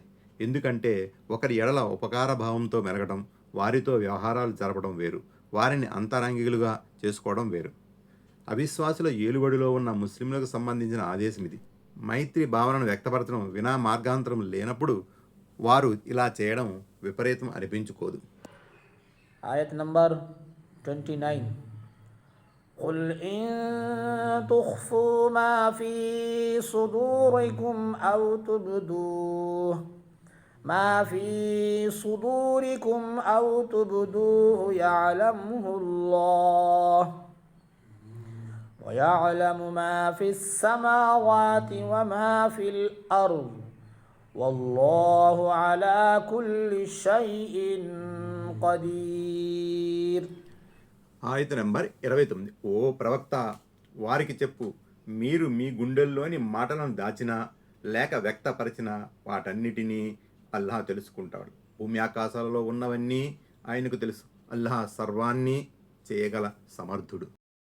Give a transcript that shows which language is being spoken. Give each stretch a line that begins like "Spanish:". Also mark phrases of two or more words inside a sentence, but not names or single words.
Telugu: ఎందుకంటే ఒకరి ఎడల ఉపకార భావంతో మెరగడం, వారితో వ్యవహారాలు జరపడం వేరు, వారిని అంతరంగికులుగా చేసుకోవడం వేరు. అవిశ్వాసుల ఏలుబడిలో ఉన్న ముస్లింలకు సంబంధించిన ఆదేశం ఇది. మైత్రి భావనను వ్యక్తపరచడం వినా మార్గాంతరం లేనప్పుడు వారు ఇలా చేయడం విపరీతం అనిపించుకోదు.
English: Ayat number 29.
Arabic: قل إن تخفوا ما في صدوركم أو تبدوه يعلمه الله ويعلم ما في السماوات وما في الأرض والله على كل شيء قدير.
Telugu: ఆయత నెంబర్ 29. ఓ ప్రవక్త, వారికి చెప్పు, మీరు మీ గుండెల్లోని మాటలను దాచినా లేక వ్యక్తపరిచిన వాటన్నిటినీ అల్లాహ్ తెలుసుకుంటాడు. భూమి ఆకాశాలలో ఉన్నవన్నీ ఆయనకు తెలుసు. అల్లాహ్ సర్వాన్ని చేయగల సమర్థుడు.